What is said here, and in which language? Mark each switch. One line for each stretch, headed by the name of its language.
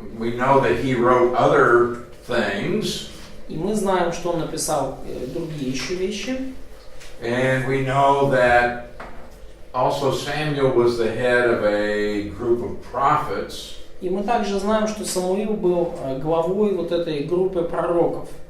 English: We know that he wrote other things.
Russian: И мы знаем, что он написал другие еще вещи.
English: And we know that also Samuel was the head of a group of prophets.
Russian: И мы также знаем, что Самуил был главой вот этой группы пророков.